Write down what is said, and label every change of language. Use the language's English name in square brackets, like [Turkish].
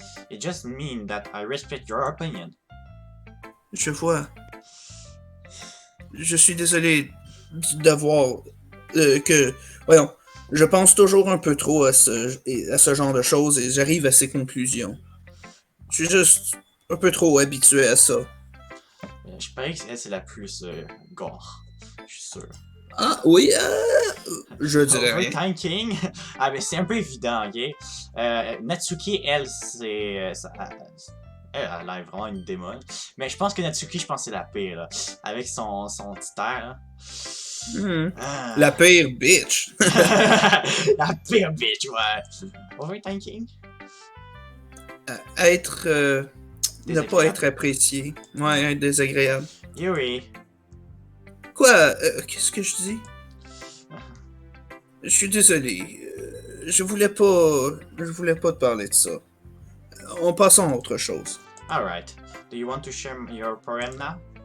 [English] It just means that I respect your opinion. [French] Je vois. Je suis désolé d'avoir que... Voyons, je pense toujours un peu trop à ce genre de choses et j'arrive à ces conclusions. Je suis juste un peu trop habitué à ça. Je parie que elle, c'est la plus gore. Je suis sûr. Ah, oui, je dirais rien. [English] Overthinking. [French] Ah, ben c'est un peu évident, ok? Natsuki, elle, elle a l'air vraiment une démon. Mais je pense que Natsuki, je pense que c'est la pire, là. Avec son petit air, là. Hmm. Ah. La pire bitch. La pire bitch, ouais. Overthinking? Être. Ne pas Désagréable. être apprécié. Ouais, être désagréable. Yuri. Quoi? Qu'est-ce que je dis? Je suis désolé. Je voulais pas. Je voulais pas te parler de ça. On passe à autre chose. [English] Alright. Do you want to share your poem now?